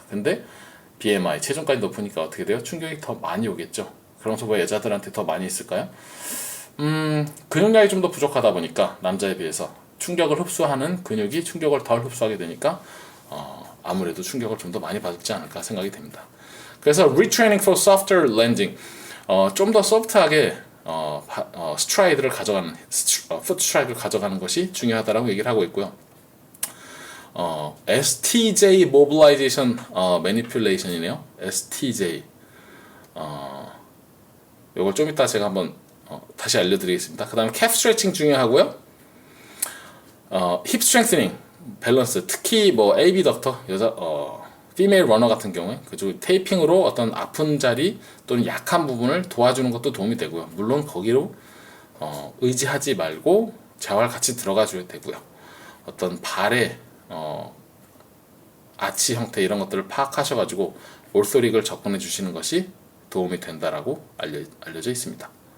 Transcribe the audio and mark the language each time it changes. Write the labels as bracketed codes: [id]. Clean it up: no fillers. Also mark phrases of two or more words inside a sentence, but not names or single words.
[ko] 근데 BMI 체중까지 높으니까 어떻게 돼요? 충격이 더 많이 오겠죠. 그러면서 왜 여자들한테 더 많이 있을까요? 근육량이 좀 더 부족하다 보니까 남자에 비해서 충격을 흡수하는 근육이 충격을 덜 흡수하게 되니까 아무래도 충격을 좀 더 많이 받지 않을까 생각이 됩니다. [en] 그래서 retraining for softer landing, [ko] 좀 더 소프트하게 스트라이드를 가져가는, 풋 스트라이드를 가져가는 것이 중요하다라고 얘기를 하고 있고요. [en] STJ mobilization manipulation [ko] 이네요. STJ. 요걸 좀 이따 제가 한번 다시 알려드리겠습니다. 그 다음에 [en] calf stretching [ko] 중요하고요. [en] hip strengthening, [ko] 밸런스, 특히 뭐 abductor, 여자 [en] female runner [ko] 같은 경우에 그쪽 테이핑으로 어떤 아픈 자리 또는 약한 부분을 도와주는 것도 도움이 되고요. 물론 거기로 의지하지 말고 재활 같이 들어가 줘야 되고요. 어떤 발의 아치 형태 이런 것들을 파악하셔가지고 올소릭을 접근해 주시는 것이 도움이 된다라고 알려져 있습니다.